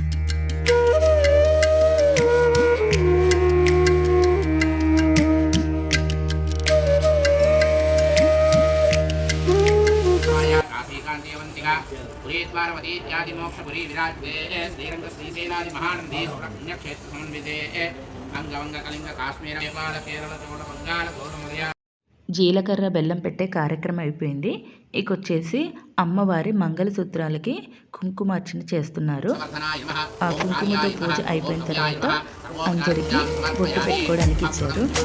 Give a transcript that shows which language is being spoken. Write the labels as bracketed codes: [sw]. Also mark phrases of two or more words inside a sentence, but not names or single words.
[sa] पुरीद्वारवती इत्यादि मोक्षपुरी विराजते श्रीरंग श्रीसेनादि महानंदी पुण्यक्षेत्र समन्विते अंगवंग कलिंग काश्मीर नेपाल केरल चोट बंगाल गौरमलया [te] జీలకర్ర బెల్లం పెట్టే కార్యక్రమం అయిపోయింది. ఇక వచ్చేసి అమ్మవారి మంగళసూత్రాలకి కుంకుమార్చన చేస్తున్నారు. ఆ కుంకుమతో పూజ అయిపోయిన తర్వాత అందరికీ బొట్టు పెట్టుకోవడానికి ఇచ్చారు.